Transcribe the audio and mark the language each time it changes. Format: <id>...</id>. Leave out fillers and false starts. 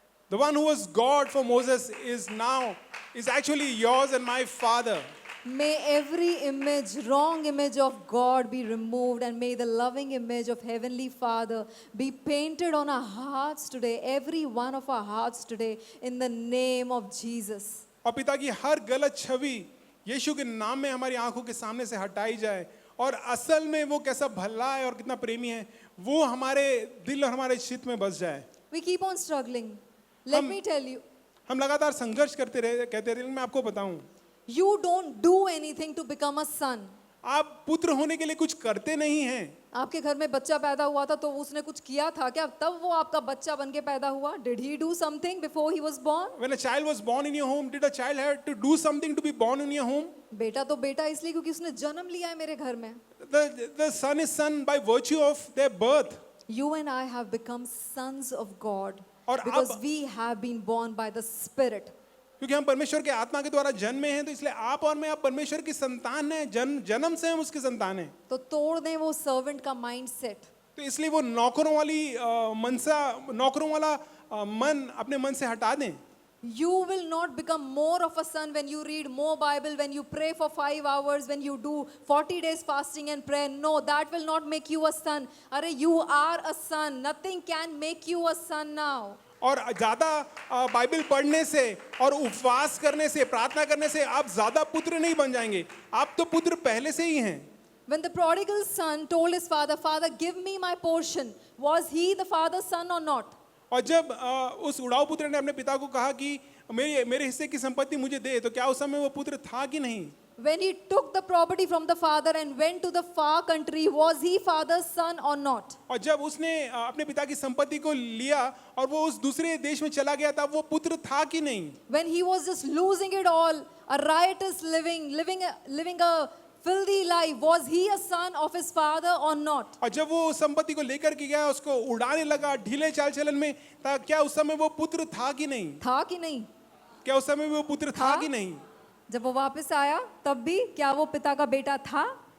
<en>The one who was God for Moses is actually yours and my father. May every image, wrong image of God be removed, and may the loving image of Heavenly Father be painted on our hearts today, every one of our hearts today, in the name of Jesus.</en> <hi>और पिता की हर गलत छवि यीशु के नाम में हमारी आंखों के सामने से हटाई जाए और असल में वो कैसा भला है और कितना प्रेमी है वो हमारे दिल और हमारे चित्त में बस जाए।</hi> <en>We keep on struggling. Let me tell you,</en> <hi>हम लगातार संघर्ष कहते रहे। मैं आपको बताऊं,</hi> <en>you don't do anything to become a son.</en> <hi>आप पुत्र होने के लिए कुछ करते नहीं हैं। आपके घर में बच्चा पैदा हुआ था तो उसने कुछ किया था क्या तब वो आपका बच्चा बनके पैदा हुआ?</hi> <en>Did he do something before he was born? When a child was born in your home, did a child have to do something to be born in your home?</en> <hi>बेटा तो बेटा इसलिए क्योंकि उसने जन्म लिया है मेरे घर में.</hi> <en>The son is son by virtue of their birth. You and I have become sons of God</en> <hi>और</hi> <en>because</en> <hi>अब-</hi> <en>we have been born by the Spirit.</en> <hi>क्योंकि हम परमेश्वर के आत्मा के द्वारा जन्मे हैं तो इसलिए आप और मैं आप परमेश्वर की संतान हैं। जन्म से हम उसकी संतान हैं। तो तोड़ दें वो सर्वेंट का माइंडसेट. तो इसलिए वो नौकरों वाली नौकरों वाला मन अपने मन से हटा दें.</hi> <en>You will not become more of a son when you read more Bible, when you pray for 5 hours, when you do 40 days fasting and prayer. No, that will not make you a son. Are you are a son. Nothing can make you a son now.</en> <hi>और ज़्यादा Bible पढ़ने से और उपवास करने से, प्रार्थना करने से आप ज़्यादा पुत्र नहीं बन जाएंगे. आप तो पुत्र पहले से ही हैं.</hi> <en>When the prodigal son told his father, Father, give me my portion, was he the father's son or not?</en> <hi>और जब उस उड़ाऊ पुत्र ने अपने पिता को कहा कि मेरे हिस्से की संपत्ति मुझे दे, तो क्या उस समय वो पुत्र था कि नहीं?</hi> <en>When he took the property from the father and went to the far country, was he father's son or not?</en> <hi>और जब उसने अपने पिता की संपत्ति को लिया और वो उस दूसरे देश में चला गया, तब वो पुत्र था कि नहीं?</hi> <en>When he was just losing it all, a riotous living a filthy life, was he a son of his father or not?</en> <hi>और जब वो संपत्ति को लेकर के गया, उसको उड़ाने लगा ढीले चाल चलन में, क्या उस समय वो पुत्र था कि नहीं? था कि नहीं? क्या उस समय वो पुत्र था था? कि नहीं? जब वो वापस आया तब भी क्या वो पिता का बेटा था?</hi>